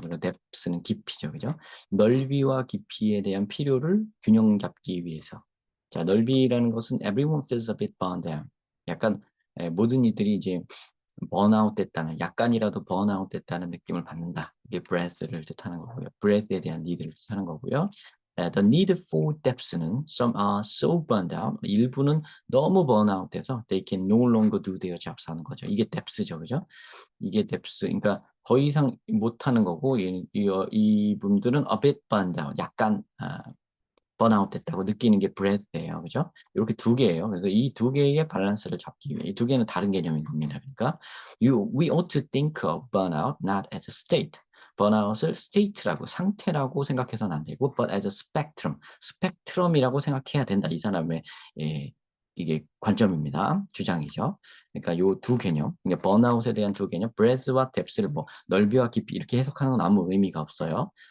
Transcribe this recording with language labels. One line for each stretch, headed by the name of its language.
Korean: 그리고 depth는 깊이죠. 그죠? 넓이와 깊이에 대한 필요를 균형 잡기 위해서. 자, 넓이라는 것은
English: everyone feels a bit burned down.
Korean: 약간 모든 이들이 이제 번아웃 됐다는, 약간이라도 번아웃 됐다는 느낌을 받는다. 이게 breath를 뜻하는 거고요. breath에 대한 need를 뜻하는 거고요.
English: The need for depth는 some are so burned out.
Korean: 일부는 너무 번아웃 돼서
English: they can no longer do their jobs
Korean: 하는 거죠. 이게 depth죠. 그죠? 이게 depth. 그러니까 더 이상 못하는 거고, 이분들은
English: a bit burned out.
Korean: 약간, 번아웃 됐다고 느끼는 게 breath예요. 그죠? 이렇게 두 개예요. 그래서 이 두 개의 밸런스를 잡기 위해 이 두 개는 다른 개념인 겁니다. 그러니까
English: we ought to think of burnout not as a state.
Korean: 번아웃을 state라고 상태라고 생각해서는 안 되고
English: but as a spectrum,
Korean: 스펙트럼이라고 생각해야 된다. 이 사람의 예, 이게 관점입니다. 주장이죠. 그러니까 요 두 개념, 그러니까 번아웃에 대한 두 개념, breadth와 depth를 뭐 넓이와 깊이 이렇게 해석하는 건 아무 의미가 없어요.